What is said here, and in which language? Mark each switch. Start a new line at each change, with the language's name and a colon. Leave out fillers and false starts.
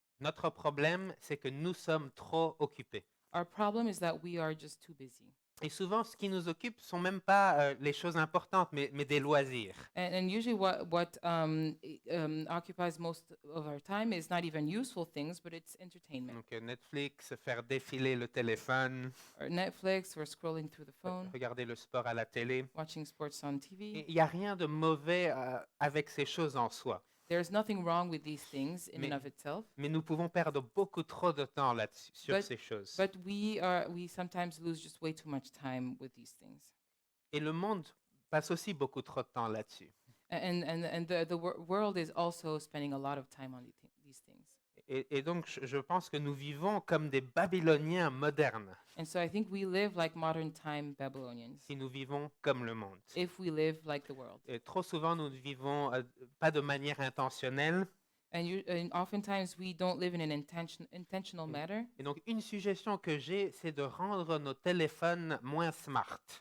French: Notre problème, c'est que nous sommes trop occupés.
English: Our problem is that we are just too busy.
French: Et souvent, ce qui nous occupe ne sont même pas les choses importantes, mais des loisirs.
English: And usually what occupies most of our time is not even useful things, but it's entertainment.
French: Donc Netflix, faire défiler le téléphone,
English: Or Netflix, or scrolling through the phone,
French: regarder le sport à la télé.
English: watching sports on TV.
French: Il n'y a rien de mauvais avec ces choses en soi.
English: There's nothing wrong with these things in and
French: Mais-
English: of itself,
French: Mais nous pouvons perdre beaucoup trop de temps là-dessus, sur
English: But-
French: ces choses.
English: but we sometimes lose just way too much time with these things.
French: Et le monde passe aussi beaucoup trop de temps là-dessus.
English: And the world is also spending a lot of time on these things.
French: Et donc, je pense que nous vivons comme des Babyloniens modernes,
English: And so I think we live like modern time Babylonians
French: si nous vivons comme le monde.
English: if we live like the world.
French: Et trop souvent, nous ne vivons pas de manière intentionnelle.
English: And oftentimes we don't live in an intentional manner.
French: Et donc, une suggestion que j'ai, c'est de rendre nos téléphones moins smart.